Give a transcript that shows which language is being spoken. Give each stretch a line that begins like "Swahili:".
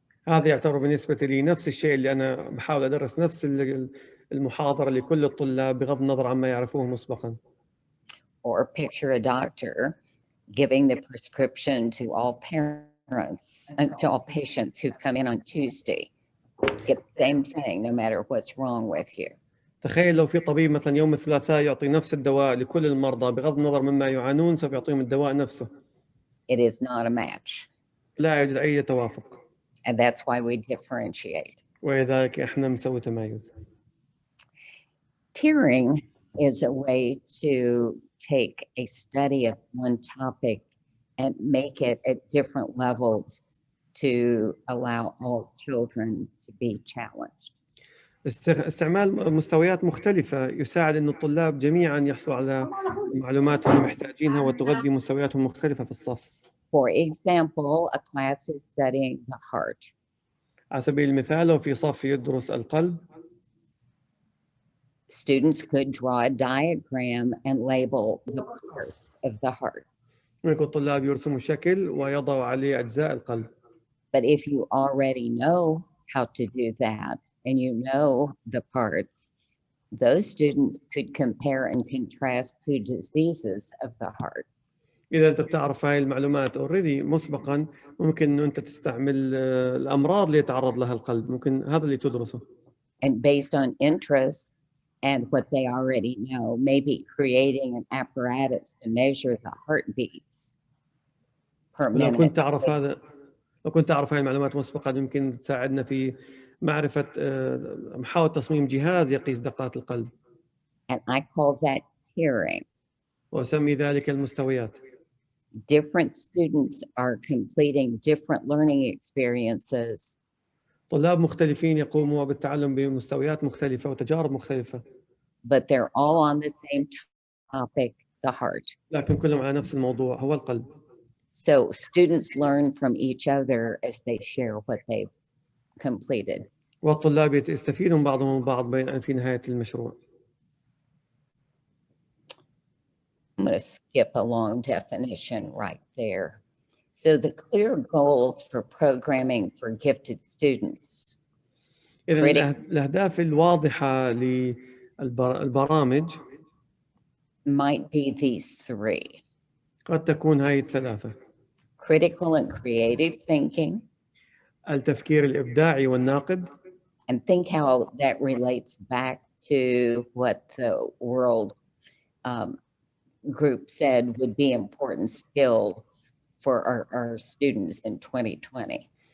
Arabic: هذا يعتبر بالنسبة لي نفس الشيء اللي أنا بحاول أدرس نفس المحاضرة لكل الطلاب بغض النظر عما يعرفوه مسبقاً.
English: Or picture a doctor giving the prescription to all parents and to all patients who come in on Tuesday. Get the same thing no matter what's wrong with you.
Arabic: تخيل لو في طبيب مثلا يوم الثلاثاء يعطي نفس الدواء لكل المرضى بغض النظر مما يعانون، سوف يعطيهم الدواء نفسه.
English: It is not a match.
Arabic: لا يوجد أي توافق.
English: And that's why we differentiate.
Arabic: ولذلك إحنا نسوي تمايز.
English: Tiering is a way to take a study of one topic and make it at different levels to allow all children to be challenged.
Arabic: استعمال مستويات مختلفة يساعد أن الطلاب جميعاً يحصلوا على معلومات هم محتاجينها وتغذي مستوياتهم مختلفة في الصف.
English: For example, a class is studying the heart.
Arabic: على سبيل المثال لو في صف يدرس القلب.
English: Students could draw a diagram and label the parts of the heart.
Arabic: ممكن الطلاب يرسموا شكل ويضعوا عليه أجزاء القلب.
English: But if you already know how to do that and you know the parts, those students could compare and contrast two diseases of the heart.
Arabic: إذا أنت بتعرف هاي المعلومات already مسبقاً، ممكن إنه أنت تستعمل الأمراض اللي يتعرض لها القلب، ممكن هذا اللي تدرسه.
English: And based on interests and what they already know, maybe creating an apparatus to measure the heartbeats per minute.
Arabic: لو كنت أعرف هاي المعلومات مسبقاً يمكن تساعدنا في معرفة محاولة تصميم جهاز يقيس دقات القلب.
English: And I call that tiering.
Arabic: وأسمي ذلك المستويات.
English: Different students are completing different learning experiences.
Arabic: طلاب مختلفين يقوموا بالتعلم بمستويات مختلفة وتجارب مختلفة.
English: But they're all on the same topic, the heart.
Arabic: لكن كلهم على نفس الموضوع هو القلب.
English: So students learn from each other as they share what they've completed.
Arabic: والطلاب يستفيدون بعضهم من بعض في نهاية المشروع.
English: I'm going to skip a long definition right there. So the clear goals for programming for gifted students.
Arabic: إذن الأهداف الواضحة للبرامج
English: might be these three.
Arabic: قد تكون هاي الثلاثة.
English: Critical and creative thinking.
Arabic: التفكير الإبداعي والناقد.
English: And think how that relates back to what the World Group said would be important skills for our students in 2020.